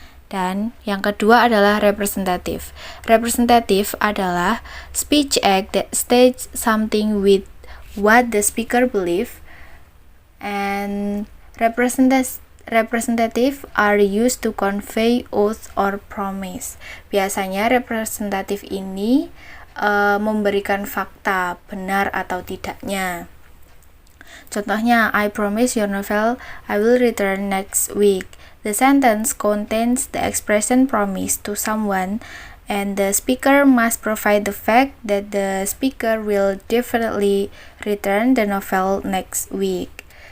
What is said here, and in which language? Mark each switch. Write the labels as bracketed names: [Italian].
[Indonesian] Dan yang kedua adalah representative. [English] Representative [Indonesian] adalah [English] speech act that states something with what the speaker believe, and representative are used to convey oath or promise. [Indonesian] Biasanya representatif ini memberikan fakta, benar atau tidaknya. Contohnya, [English] I promise your novel I will return next week. The sentence contains the expression promise to someone, and the speaker must provide the fact that the speaker will definitely return the novel next week.